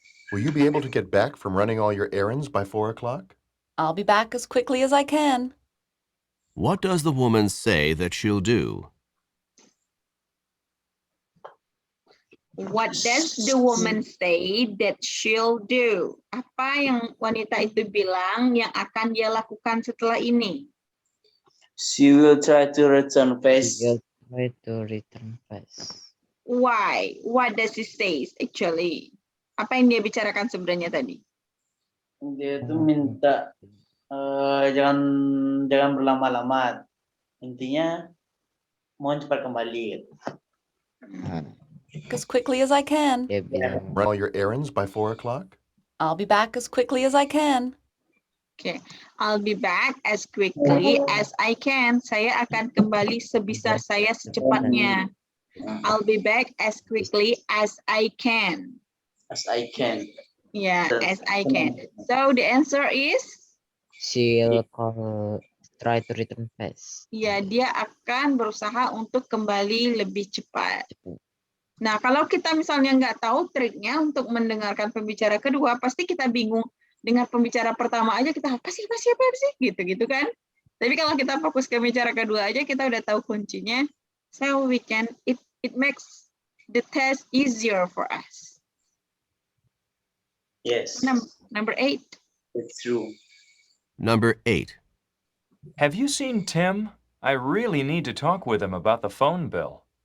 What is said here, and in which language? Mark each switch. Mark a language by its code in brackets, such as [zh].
[en] Will you be able to get back from running all your errands by 4 o'clock? I'll be back as quickly as I can. What does the woman say that she'll do? What does the woman say that she'll do? [id] Apa yang wanita itu bilang yang akan dia lakukan setelah ini? [en] She will try to return fast. Try to return fast. Why? What does it say actually? [id] Apa yang dia bicarakan sebenarnya tadi? Dia itu minta jangan berlama-lama. Intinya mohon cepat kembali. [en] As quickly as I can. [id] Dia bilang, [en] Run all your errands by 4 o'clock? I'll be back as quickly as I can. Okay, I'll be back as quickly as I can. [id] Saya akan kembali sebisa saya secepatnya. [en] I'll be back as quickly as I can. As I can. Yeah, as I can. So the answer is? she'll try to return fast. [id] Ya, dia akan berusaha untuk kembali lebih cepat. Nah, kalau kita misalnya nggak tahu triknya untuk mendengarkan pembicara kedua, pasti kita bingung. Dengar pembicara pertama aja kita apa sih gitu kan. Tapi kalau kita fokus ke pembicara kedua aja kita udah tahu kuncinya. [en] So we can it makes the test easier for us. Yes. Number 8. It's true. Number 8. Have you seen Tim? I really need to talk with him about the phone bill.